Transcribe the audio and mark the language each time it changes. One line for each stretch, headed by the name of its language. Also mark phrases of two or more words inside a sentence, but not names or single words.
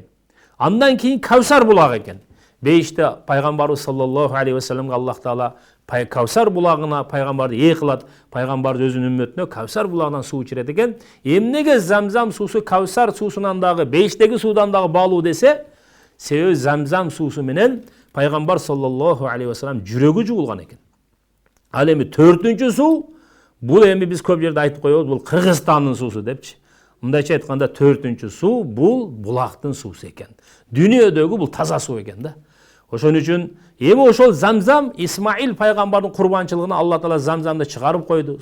Kyrgyz: Андан кийин Кавсар булагы экен. Бейиште пайгамбарыбыз
Arabic: صلى الله عليه وسلم
Kyrgyz: Аллах Таала Кавсар булагына пайгамбарды ээ кылат. Пайгамбар өзүнүн үммөтүнө Кавсар булагынан суу ичирет экен. Эмнеге замзам суусу Кавсар суусунан дагы бейиштеги суудан дагы баалуу десе, себеби замзам суусу менен пайгамбар
Arabic: صلى الله عليه وسلم
Kyrgyz: жүрөгү жуулган экен. Ал эми 4-үнчү суу бул эми биз көп жерде айтып коебуз, бул Кыргызстандын суусу депчи. Мындайча айтканда 4-үнчү суу бул булактын суусу экен. Дүйнөдөгү бул таза суу экен да. Ошон үчүн эми ошол замзам Исмаил пайгамбардын курбанчылыгына Алла Таала замзамды чыгарып койду.